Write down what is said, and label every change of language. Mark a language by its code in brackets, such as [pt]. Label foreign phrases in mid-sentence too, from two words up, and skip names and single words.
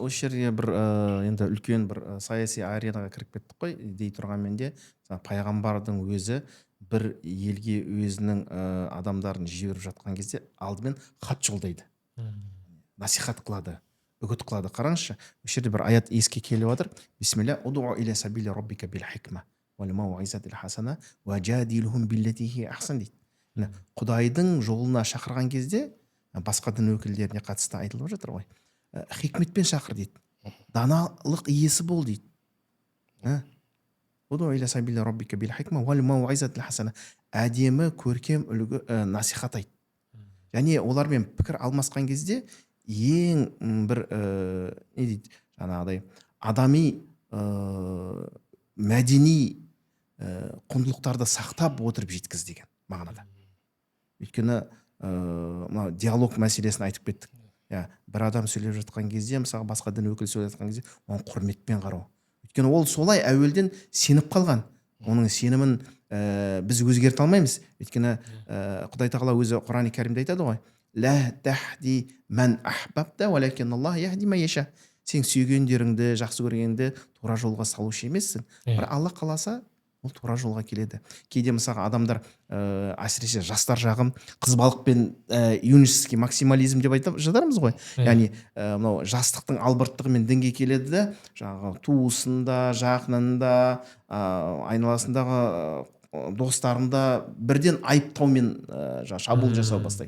[kk] осы жерге бір енді үлкен бір саяси аренаға кіріп кеттік қой дей тұрғанмен де пайғамбардың өзі бір елге өзінің адамдарын жіберіп жатқан кезде алдымен хат жолдайды, насихат қылады, үгіт қылады. Қараңызшы, осы жерде бір аят еске келіп жатыр. [ar] بسم الله ادع إلى سبيل ربك بالحكمة والموعظة الحسنة وجادلهم بالتي هي أحسن дейді. [kk] Құдайдың жолына шақырған кезде басқа дін өкілдеріне қатысты айтылып жатыр ғой. Хикметпен шақыр дейді. Даналық иесі бол дейді. [ar] ادع إلى سبيل ربك بالحكمة والموعظة الحسنة. [kk] Әдемі, көркем үлгі насихат айт. Және олармен пікір алмасқан кезде ең бір не дейді жаңағыдай адами мәдени құндылықтарды сақтап отырып жеткіз деген мағынада. Өйткені мына диалог мәселесін айтып кеттік. Бір адам сөйлеп жатқан кезде, мысалы басқа дін өкілі сөйлеп жатқан кезде, оған құрметпен қарау. Өйткені ол солай әуелден сеніп қалған. Оның сенімін біз өзгерте алмаймыз. Өйткені Құдай тағала өзі Құран-ы Кәрімде айтады ғой: [ar] لا تهدي من أحببت ولكن الله يهدي من يشاء». [kk] Сен сүйгендеріңді, жақсы көргенді тура жолға салушы емессің. Бірақ Алла қаласа, ол тура жолға келеді. Кейде мысалы адамдар әсіресе жастар жағым қыз балықпен [ru] юношеский максимализм [kk] деп айтып жатармыз ғой. Яғни мынау жастықтың албырттығымен дінге келеді де, жаңағы туысында, жақынында, айналасындағы достарында бірден айыптаумен шабуыл жасау бастайды.